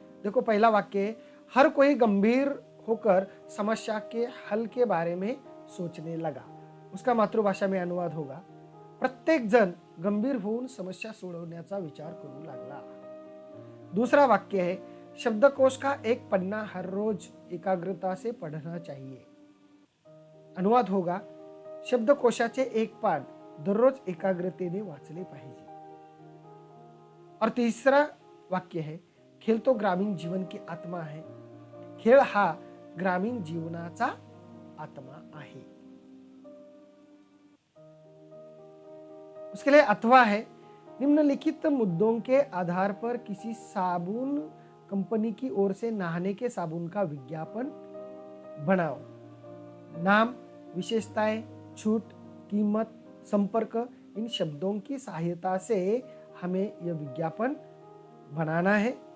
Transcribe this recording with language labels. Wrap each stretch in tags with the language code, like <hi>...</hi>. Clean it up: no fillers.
<hi>देखो, पहला वाक्य है, हर कोई गंभीर होकर समस्या के हल के बारे में सोचने लगा। उसका मातृभाषा में अनुवाद होगा,</hi> <mr>प्रत्येक जण गंभीर होऊन समस्या सोडवण्याचा विचार करू लागला।</mr> <hi>दूसरा वाक्य है, शब्दकोश का एक पन्ना हर रोज एकाग्रता से पढ़ना चाहिए। अनुवाद होगा,</hi> <mr>शब्दकोशाचे एक पान दररोज एकाग्रतेने वाचले पाहिजे।</mr> <hi>और तीसरा वाक्य है, खेळ तो ग्रामीण जीवन की आत्मा है।</hi> <mr>खेळ हा ग्रामीण जीवनाचा आत्मा आहे।</mr> <hi>उसके लिए अथवा है, निम्नलिखित मुद्दों के आधार पर किसी साबुन कंपनी की ओर से नहाने के साबुन का विज्ञापन बनाओ। नाम, विशेषताएं, छूट, कीमत, संपर्क, इन शब्दों की सहायता से हमें यह विज्ञापन बनाना है।</hi>